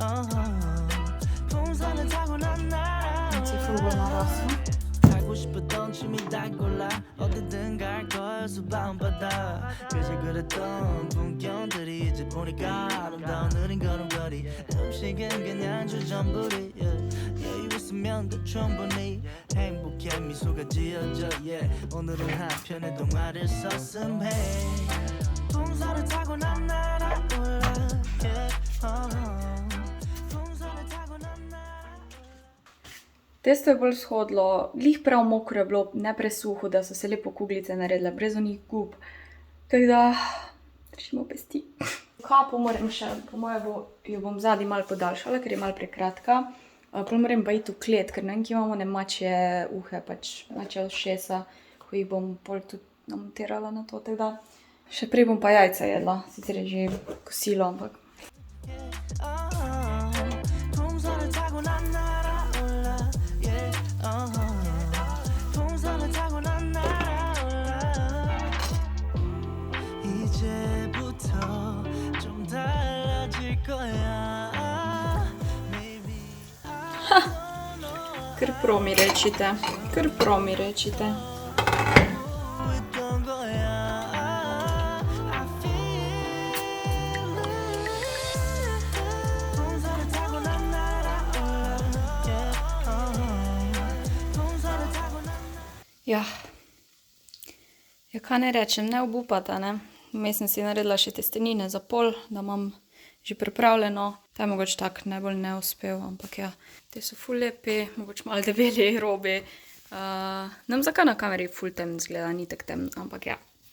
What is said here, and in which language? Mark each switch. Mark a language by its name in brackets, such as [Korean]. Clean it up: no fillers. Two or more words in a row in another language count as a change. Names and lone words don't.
[Korean] 풍선을 타고 난 날아올라 하고 싶었던 춤이 다 골라 어디든 갈 걸 수밤바다 그저 그랬던 풍경들이 이제 보니까 아름다운 느린 걸음걸이 음식은 그냥 주전부리 여유 있으면 더 충분히 행복해 미소가 지어져 yeah. 오늘은 한편의 동화를 썼음해 풍선을 타고 난 날아올라 yeah. 풍선을 타고 난 [Slovenian] Testo je bolj shodlo, glih prav mokro je bilo, ne presuho, da so se lepo kuglice naredile, brez onih gub. Tako da, držimo pesti. Kapo moram še, po moje jo bom zadnji malo podaljšala, ker je malo prekratka. Prav moram pa iti v klet, ker ne vem, ki imamo ne mačje uhe, pač mačje ušesa, ko jih bom pol tudi namontirala na to, tako da. Še prej bom pa jajca jedla, sicer je že kosilo, ampak. [Korean] 풍선을 타고 난 날아올라 yeah, 풍선을 타고 난 날아올라 이제부터 좀 달라질 거야 maybe [Slovenian] Kar prav mi rečite, kar prav mi rečite. [Korean] 있던 거야 [English] I feel it [Korean] 풍선을 타고 난 날아올라 yeah, 풍선을 타고 난 [Slovenian] Ja, kaj ne rečem, ne obupata, ne. Vmes sem si naredila še testenine za pol, da imam že pripravljeno. Ta je mogoče tak najbolj neuspel, ampak ja, te so ful lepi, mogoče malo debeli robi. Ne vem, zakaj na kameri ful temno izgleda, ni tak temno, ampak ja.